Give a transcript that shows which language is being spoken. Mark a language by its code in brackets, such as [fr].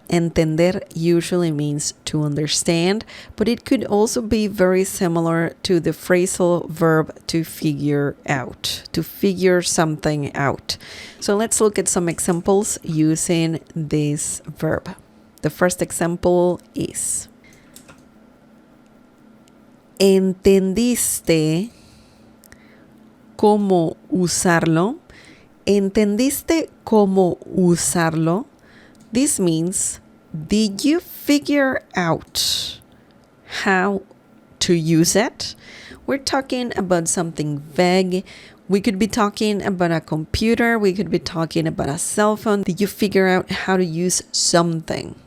[en] Entender usually means to understand, but it could also be very similar to the phrasal verb to figure out, to figure something out. So let's look at some examples using this verb. The first example is: ¿Entendiste cómo usarlo? [es] ¿Entendiste cómo usarlo? [en] This means, did you figure out how to use it? We're talking about something vague. We could be talking about a computer. We could be talking about a cell phone. Did you figure out how to use something?